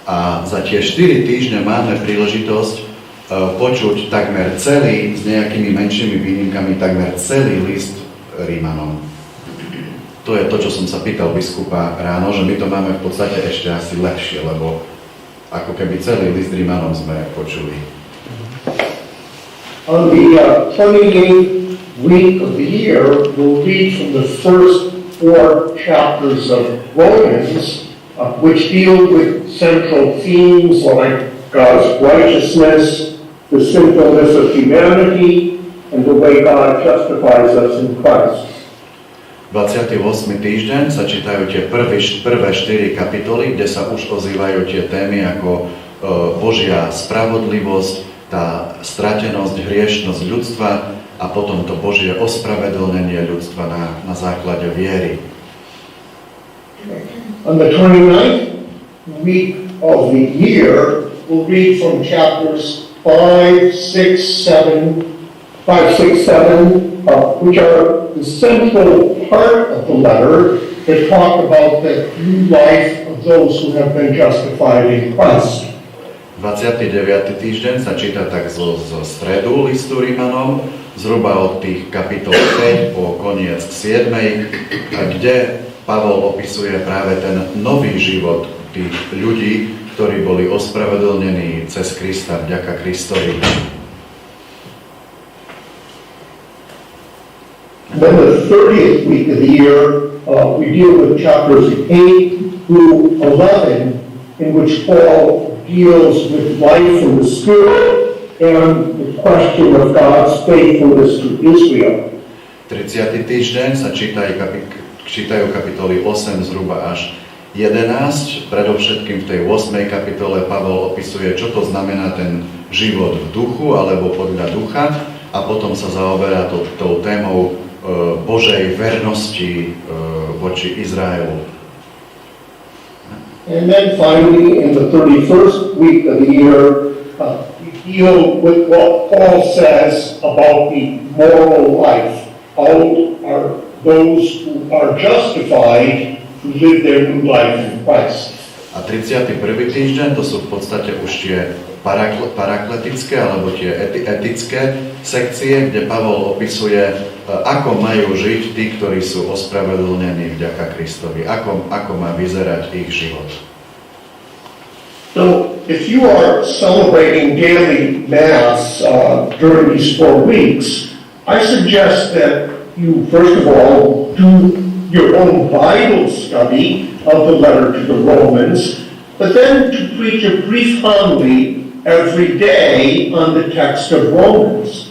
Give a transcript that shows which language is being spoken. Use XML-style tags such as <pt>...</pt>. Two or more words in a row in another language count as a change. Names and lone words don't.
<sk>A za tie 4 týždne máme príležitosť počuť takmer celý, s nejakými menšími výnimkami, takmer celý list Rimanom. To je to, čo som sa pýtal biskupa ráno, že my to máme v podstate ešte asi lepšie, lebo ako keby celý list Rimanom sme počuli.</sk> <en>On the 28th week of the year, we'll read from the first 4 chapters of Romans, which deal with central themes like God's righteousness, the sinfulness of humanity, and the way God justifies us in Christ.</en> <sk>28. týždeň sa čítajú tie prvé 4 kapitoly, kde sa už ozývajú tie témy ako Božia spravodlivosť, tá stratenosť, hriešnosť ľudstva a potom to Božie ospravedlnenie ľudstva na základe viery.</sk> <en>On the 29th week of the year, we'll read from chapters 5, 6, 7, which are the central part of the letter that talk about the new life of those who have been justified in Christ.</en> <sk>29. týždeň sa číta tak zo stredu listu Rimanom, zhruba od tých kapitol 5 po koniec 7, kde Pavol opisuje práve ten nový život tých ľudí, ktorí boli ospravedlnení cez Krista, vďaka Kristovi.</sk> <en>Then the 30th week of the year, we deal with chapters 8 through 11, in which Paul deals with life in the Spirit and the question of God's faithfulness to Israel.</en> <sk>30. týždeň sa čítajú kapitoly 8 zhruba až 11. Predovšetkým v tej 8. kapitole Pavol opisuje, čo to znamená ten život v duchu alebo podľa ducha, a potom sa zaoberá tou témou Božej vernosti voči Izraelu.</sk> <en>And then finally, in the 31st week of the year, we deal with what Paul says about the moral life. How are those who are justified to live their new life in Christ?</en> <sk>A 31. týždeň, to sú v podstate už tie parakletické alebo tie etické sekcie, kde Pavol opisuje, ako majú žiť tí, ktorí sú ospravedlnení vďaka Kristovi, ako má vyzerať ich život.</sk> <en>So, if you are celebrating daily Mass during these 4 weeks, I suggest that you, first of all, do your own Bible study of the letter to the Romans, but then to preach a brief homily every day on the text of Romans.</en>